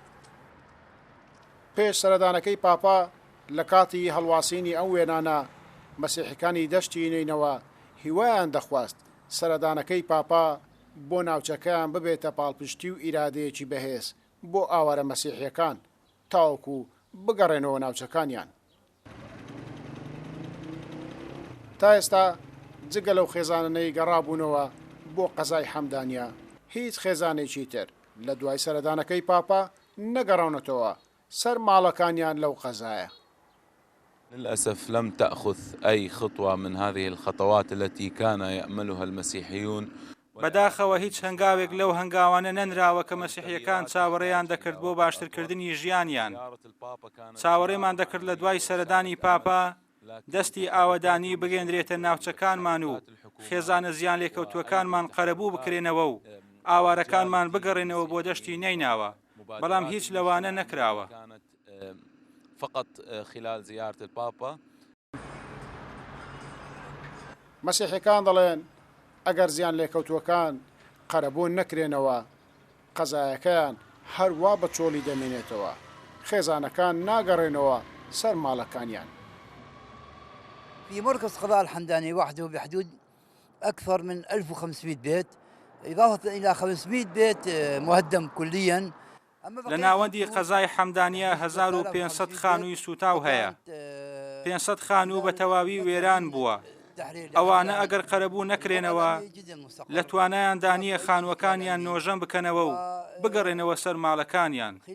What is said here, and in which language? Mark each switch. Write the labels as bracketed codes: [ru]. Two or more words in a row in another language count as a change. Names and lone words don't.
[ckb] پێش سەردانەکەی پاپا لە کاتی هەڵواسینی ئەو وێنانە مەسیحیەکانی دەشتی نینەوە هیوایان دەخواست سەردانەکەی پاپا بۆ ناوچەکەیان ببێتە پاڵپشتی و ئیرادەیەکی بەهێز بۆ ئاوارە مەسیحیەکان تاوەکو بگەڕێنەوە ناوچەکانیان. تا ئێستا جگە لەو خێزانانەی گەڕابوونەوە بۆ قەزای حەمدانیە هیچ خێزانێکی تر لە دوای سەردانەکەی پاپا نەگەڕاونەتەوە سەر ماڵەکانیان لەو قەزایە. [ar] للأسف لم تأخذ أي خطوة من هذه الخطوات التي كان يأملها المسيحيون. [ckb] بەداخەوە هیچ هەنگاوێک لەو هەنگاوانە نەنراوە کە مەسیحیەکان چاوەڕێیان دەکرد بۆ باشترکردنی ژیانیان. چاوەڕێمان دەکرد لە دوای سەردانی پاپا دەستی ئاوەدانی بگەێنرێتە ناوچەکانمان و خێزانە زیان لێکەوتووەکانمان قەرەبوو بکرێنەوە و ئاوارەکانمان بگەڕێنەوە بۆ دەشتی نەیناوە، بەڵام هیچ لەوانە نەکراوە. [ar] فقط خلال زيارة البابا. [ckb] مەسیحیەکان دەڵێن ئەگەر زیان لێکەوتووەکان قەرەبوون نەکرێنەوە قەزایەکەیان هەروە بە چۆڵی دەمێنێتەوە، خێزانەکان ناگەڕێنەوە سەر ماڵەکانیان. [ar] في مركز قضاء الحمداني وحده بحدود أكثر من 1500 بيت إضافة إلى 500 بيت مهدم كلياً. [ckb] لە ناوەندی قەزای حەمدانیە 1500 خانووی سوتاو هەیە، 500 خانوو بە تەواوی وێران بووە. ئەوانە ئەگەر قەرەبوو نەکرێنەوە لە توانایاندا نییە خانووەکانیان نۆژەم بکەنەوە و بگەڕێنەوە سەر ماڵەکانیان.